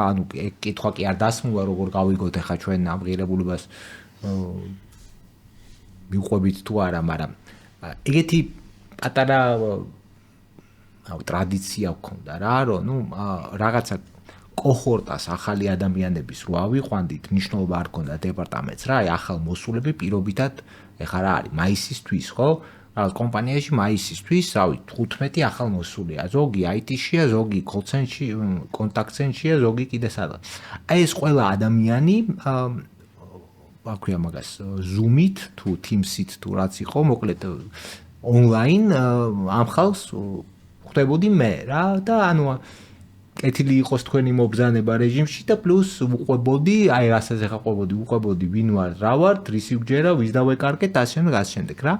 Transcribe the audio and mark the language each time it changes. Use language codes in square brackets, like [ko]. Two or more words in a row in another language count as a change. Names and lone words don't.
[ka] ანუ ეგ კითხვა კი არ დასმულა როგორ გავიგოთ ახლა ჩვენ ამ ღირებულებას მიყვებით თუ არა, მაგრამ ეგეთი პატარა ტრადიცია გქონდა რა, რომ ნუ რაღაცა კოჰორტას ახალი ადამიანების რო ავიყვანდით, მნიშვნელობა არ გქონდა დეპარტამენტს რა, აი ახალ მოსულები პირობითად ეხლა რა არის მაისისთვის, ხო? რაღაც კომპანიაში მაისისთვის, რავი, 15 ახალ მოსულია, ზოგი IT-შია, ზოგი [en] call-center- [ka] ში, [en] contact-center- [ka] შია, ზოგი კიდე სადღაც. აი ეს ყველა ადამიანი აქვია მაგას Zoom-ით თუ Teams-ით თუ რაც იყო, მოკლედ online ამ ხალხს ხვდებოდი მე რა და ანუ კეთილი იყოს თქვენი მობრძანება რეჟიმში და პლუს უყვებოდი, აი რასაც ახლა უყვებოდი ვინ ვარ, რა ვარ, რის ვიჯერა, ვის დავეკარგეთ, ასე შემდეგ რა.